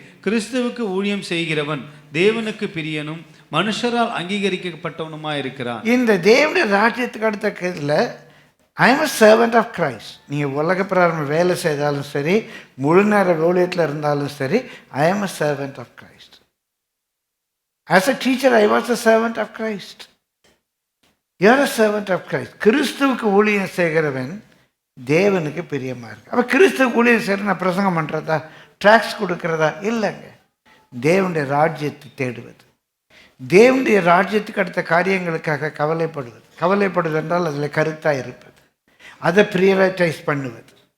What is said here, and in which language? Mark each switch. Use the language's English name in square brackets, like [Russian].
[Tamil] கிறிஸ்துவுக்கு ஊழியம் செய்கிறவன் தேவனுக்கு பிரியனும் மனுஷரால் அங்கீகரிக்கப்பட்டவனுமாய் இருக்கிறான். இந்த தேவனுடைய ராஜ்யத்துக்கு அடுத்த இதில் [English] I am a servant of Christ. [Tamil] நீங்கள் உலக பிரகாரம் வேலை செய்தாலும் சரி, முழு நேர ஊழியத்தில் இருந்தாலும் சரி, [English] I am a servant of Christ. As a teacher, I was a servant of Christ. You are a servant of Christ. [Tamil] கிறிஸ்துவுக்கு ஊழியம் செய்கிறவன் தேவனுக்கு பிரியமாக இருக்கு. அப்போ கிறிஸ்துவுக்கு ஊழியம் செய்கிற நான் பிரசங்கம் பண்ணுறதா, ட்ராக்ஸ் கொடுக்கறதா இல்லைங்க. தேவனுடைய ராஜ்யத்தை தேடுவது, தேவனுடைய ராஜ்யத்துக்கு அடுத்த காரியங்களுக்காக கவலைப்படுவது. கவலைப்படுவது என்றால் அதில் கருத்தாக இருப்பது, அதை ப்ரியரைட்டைஸ் பண்ணுவது.